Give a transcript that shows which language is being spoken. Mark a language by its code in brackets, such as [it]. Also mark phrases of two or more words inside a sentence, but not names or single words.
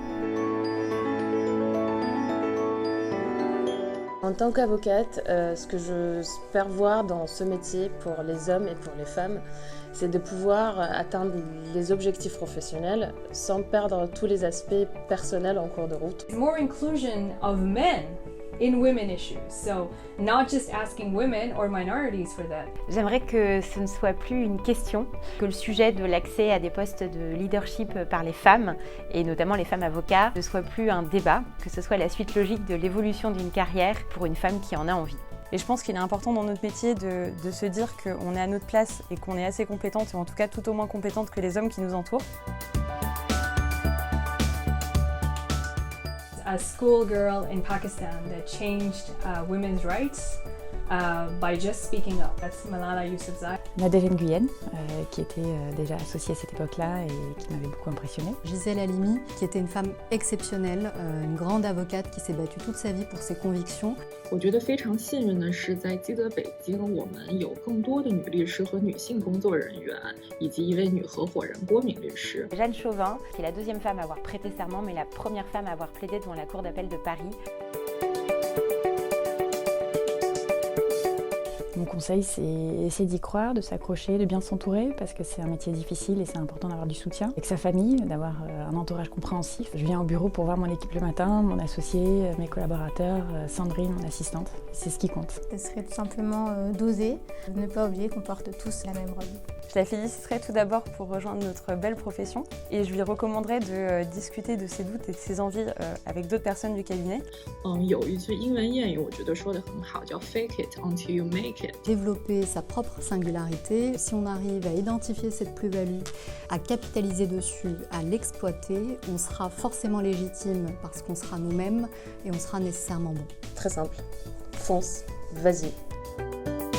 [fr] En tant qu'avocate, ce que j'espère voir dans ce métier pour les hommes et pour les femmes, c'est de pouvoir atteindre les objectifs professionnels sans perdre tous les aspects personnels en cours de route. [en] More inclusion of men in women issues, so not just asking women or minorities for that. [fr] J'aimerais que ce ne soit plus une question, que le sujet de l'accès à des postes de leadership par les femmes, et notamment les femmes avocats, ne soit plus un débat, que ce soit la suite logique de l'évolution d'une carrière pour une femme qui en a envie. Et je pense qu'il est important dans notre métier de se dire qu'on est à notre place et qu'on est assez compétente, ou en tout cas tout au moins compétente que les hommes qui nous entourent. [en] A schoolgirl in Pakistan that changed women's rights by just speaking up. That's Malala Yousafzai. [fr] Nadège Nguyen, qui était déjà associée à cette époque-là et qui m'avait beaucoup impressionnée. Gisèle Halimi, qui était une femme exceptionnelle, une grande avocate qui s'est battue toute sa vie pour ses convictions. [zh] 我觉得非常幸运的是，在基德北京，我们有更多的女律师和女性工作人员，以及一位女合伙人郭敏律师。 [fr] Jeanne Chauvin, qui est la deuxième femme à avoir prêté serment, mais la première femme à avoir plaidé devant la Cour d'appel de Paris. Mon conseil, c'est essayer d'y croire, de s'accrocher, de bien s'entourer, parce que c'est un métier difficile et c'est important d'avoir du soutien. Avec sa famille, d'avoir un entourage compréhensif. Je viens au bureau pour voir mon équipe le matin, mon associé, mes collaborateurs, Sandrine, mon assistante. C'est ce qui compte. Ce serait tout simplement d'oser, de ne pas oublier qu'on porte tous la même robe. Je la féliciterai tout d'abord pour rejoindre notre belle profession et je lui recommanderais de discuter de ses doutes et de ses envies avec d'autres personnes du cabinet. [zh] 有一句英文谚语，我觉得说得很好，叫 [en] "Fake it until you make it"。 [fr] Développer sa propre singularité. Si on arrive à identifier cette plus-value, à capitaliser dessus, à l'exploiter, on sera forcément légitime parce qu'on sera nous-mêmes et on sera nécessairement bon. Très simple, fonce, vas-y.